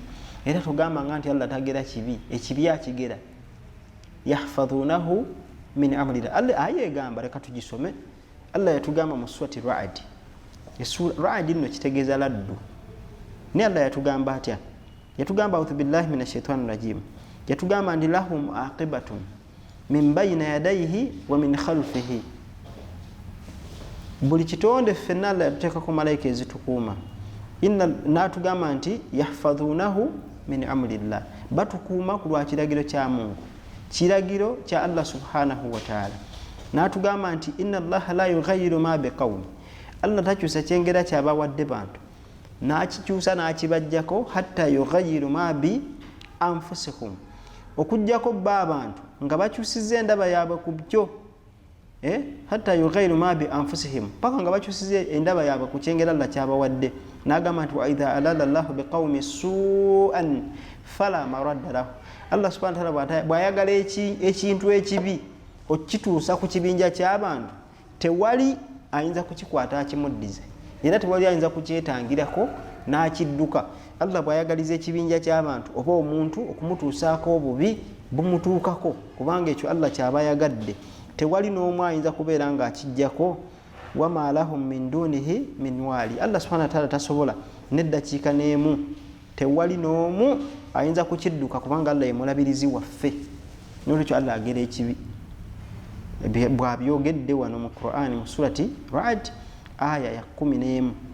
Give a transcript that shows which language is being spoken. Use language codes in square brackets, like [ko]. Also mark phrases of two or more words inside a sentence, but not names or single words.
[lg] Era tugamba nga nti Allah tagera kibi, ekibi akigera. [ar] يحفظونه من أمر الله. [lg] Allah ayegamba, leka tugisome. Allah yatugamba mu surati Ra'd. Ra'd nno kitegeeza laddu. Ne Allah yatugamba atya? [ar] Yatugamba أعوذ بالله من الشيطان الرجيم. [lg] Yatugamba nti [ar] لهم معقبات من بين يديه ومن خلفه. [lg] Buli kitonde ffenna Allah yatuteekako malayika ezitukuuma. N'atugamba nti [ar] يحفظونه من أمر الله, [lg] batukuuma ku lwa kiragiro kya Mungu, kiragiro kya Allah [ar] سبحانه وتعالى. [lg] N'atugamba nti [ar] إن الله لا يغير ما بقوم, [lg] Allah takyusa kyengera kyabawadde bantu n'akikyusa n'akibajjako [ar] حتى يغيروا ما بأنفسهم, [lg] okujjako ba abantu nga bakyusiza endaba yaabwe ku byo. [ar] حتى يغيروا ما بأنفسهم, [lg] paka nga bakyusiza endaba yaabwe ku kyengera Allah kyabawadde. N'agamba nti [ar] وإذا أراد الله بقوم سوءا فلا مرد له, [lg] Allah [ar] سبحانه وتعالى [lg] bw'ayagala ekintu ekibi okituusa ku kibinja ky'abantu, tewali ayinza kukikwata akimuddize, era tewali ayinza kukyetangirako n'akidduka. Allah bw'ayagaliza ekibinja ky'abantu oba omuntu okumutuusaako obubi bumutuukako, kubanga ekyo Allah kyaba yagadde, tewali n'omu ayinza kubeera ng'akijjako. [ar] وما لهم من دونه من وال, [lg] Allah [ar] سبحانه وتعالى [lg] tasobola n'eddakiika n'emu, tewali n'omu ayinza kukidduka kubanga Allah ye mulabirizi waffe. N'olwekyo Allah agera ekibi. Bw'abyogedde wano mu Qur'ani mu surati Ra'd aya ya 11.